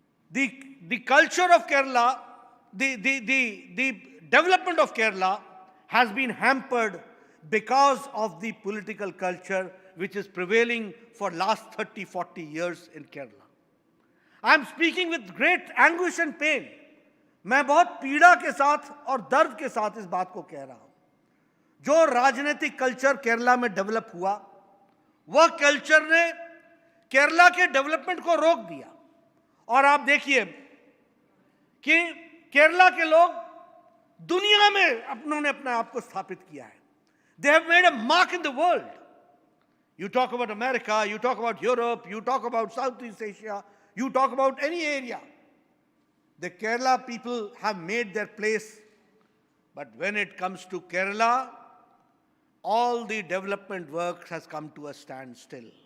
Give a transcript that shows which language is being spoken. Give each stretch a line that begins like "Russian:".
English: The culture of Kerala, the development of Kerala has been hampered because of the political culture which is prevailing for last 30-40 years in Kerala. I am speaking with great anguish and pain.
Hindi: मैं बहुत पीड़ा के साथ और दर्द के साथ इस बात को कह रहा हूं. जो राजनीतिक कल्चर केरला में डेवलप हुआ, वह कल्चर ने केरला के डेवलपमेंट को रोक दिया. और आप देखिए कि केरला के लोग दुनिया में उन्होंने अपने आप को स्थापित किया है.
English: They have made a mark in the world. You talk about America, you talk about Europe, you talk about Southeast Asia, you talk about any area. The Kerala people have made their place. But when it comes to Kerala, all the development work has come to a standstill.